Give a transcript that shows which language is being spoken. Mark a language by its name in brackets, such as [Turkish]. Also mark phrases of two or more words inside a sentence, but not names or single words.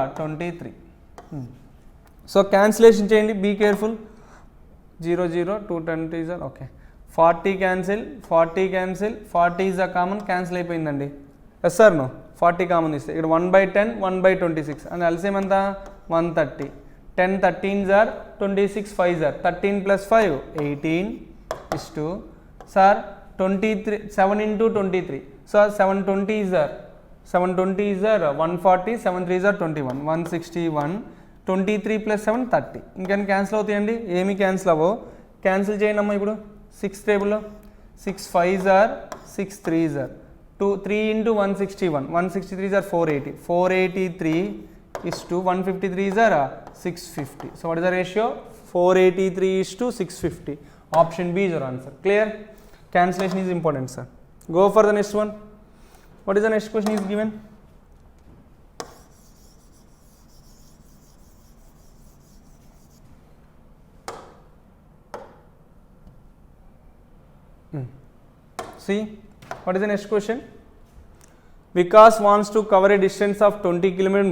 [Telugu] 23 సో క్యాన్సిలేషన్ చేయండి [English] be careful [Telugu] 0 0 2 10 ఓకే 40 క్యాన్సిల్ 40 [English] is a common cancel [Telugu] అయిపోయిందండి [English] yes sir no [Telugu] 40 కామన్ ఇస్తే ఇక్కడ 1/10 1/26 అని ఎల్సిఎం ఎంత 130 10 [English] 13s are 26 5s are 13 + 5 18 is to [Telugu] సార్ 23 7 × 23 సో 720s are 140 [English] 7 3s are 21 [Telugu] 161 23 + 7 30 ఇంకేం క్యాన్సిల్ అవుతాయండి ఏమి క్యాన్సిల్ అవ్వవు క్యాన్సిల్ చేయండి అమ్మా ఇప్పుడు 6 టేబుల్లో [English] 6 5s are 6 3s are [Telugu] 3 × 161 [English] 163s are 480 483 is to 153s are 650 so what is the ratio 483 is to 650 option B is your answer clear cancellation is important sir go for the next one what is the next question is given see what is the next question Vikas wants to cover a distance of 20 km in